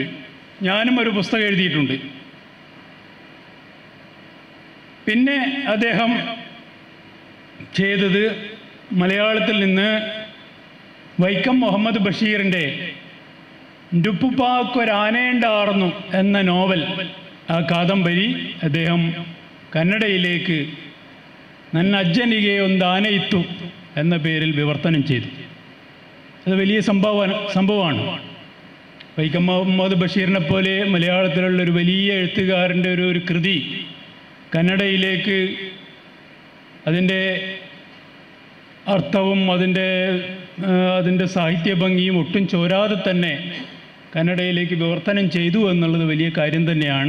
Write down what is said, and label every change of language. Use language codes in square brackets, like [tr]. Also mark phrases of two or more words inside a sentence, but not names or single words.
[ml] ഞാനും ഒരു പുസ്തകം എഴുതിയിട്ടുണ്ട്. പിന്നെ അദ്ദേഹം ചെയ്തത് മലയാളത്തിൽ നിന്ന് വൈക്കം മുഹമ്മദ് ബഷീറിൻ്റെ ടുപ്പുപ്പാക്കൊരാനേണ്ടാർന്നു എന്ന നോവൽ, ആ കാദംബരി അദ്ദേഹം കന്നഡയിലേക്ക് ನನ್ನ ಅಜ್ಜನಿಗೆ ಒಂದು ಆನೆ ಇತ್ತು എന്ന പേരിൽ വിവർത്തനം ചെയ്തു. അത് വലിയ സംഭവമാണ്. വൈക്കം മുഹമ്മദ് ബഷീറിനെ പോലെ മലയാളത്തിലുള്ളൊരു വലിയ എഴുത്തുകാരൻ്റെ ഒരു കൃതി കന്നഡയിലേക്ക് അതിൻ്റെ അർത്ഥവും അതിൻ്റെ സാഹിത്യ ഭംഗിയും ഒട്ടും ചോരാതെ തന്നെ കന്നഡയിലേക്ക് വിവർത്തനം ചെയ്തു എന്നുള്ളത് വലിയ കാര്യം തന്നെയാണ്.